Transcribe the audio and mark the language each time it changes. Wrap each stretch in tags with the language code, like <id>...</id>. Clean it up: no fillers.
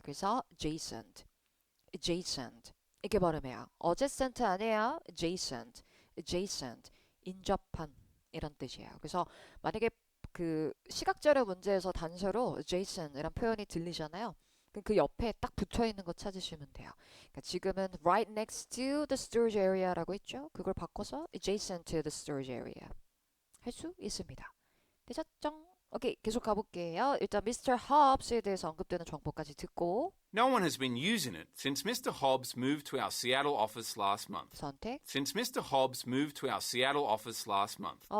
<ko>그래서 adjacent, adjacent 이렇게 발음해요. 어제센트 아니에요. adjacent, adjacent 인접한 이런 뜻이에요. 그래서 만약에 그 시각자료 문제에서 단서로 adjacent 이란 표현이 들리잖아요. 그 옆에 딱 붙어 있는 거 찾으시면 돼요. 그러니까 지금은</ko> <en>right next to the storage area</en> <ko>라고 했죠. 그걸 바꿔서</ko> <en>adjacent to the storage area</en> <ko>할 수 있습니다. 되셨죠? 오케이, 계속 가볼게요. 일단 Mr. Hobbs에 대해서 언급되는 정보까지 듣고</ko> <en>No one has been using it since Mr. Hobbs moved to our Seattle office last month.</en> <ko>선택.</ko> <en>Since Mr. Hobbs moved to our Seattle office last month.</en>